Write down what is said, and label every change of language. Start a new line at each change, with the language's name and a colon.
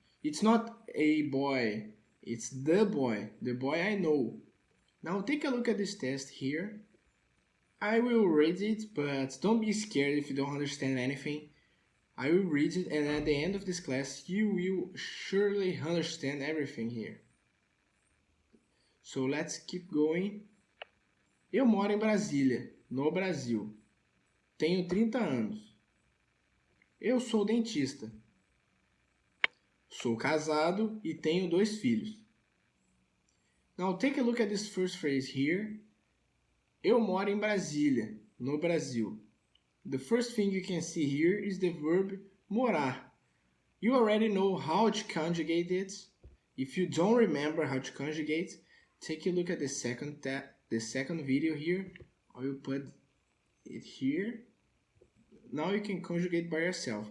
English: It's not a boy, it's the boy I know. Now take a look at this test here. I will read it, but don't be scared if you don't understand anything. I will read it, and at the end of this class, you will surely understand everything here. So let's keep going.
Portuguese: Eu moro em Brasília, no Brasil. Tenho 30 anos. Eu sou dentista. Sou casado e tenho 2 filhos.
English: Now take a look at this first phrase here.
Portuguese: Eu moro em Brasília, no Brasil.
English: The first thing you can see here is the verb morar. You already know how to conjugate it. If you don't remember how to conjugate, take a look at the second video here. I will put it here. Now you can conjugate by yourself.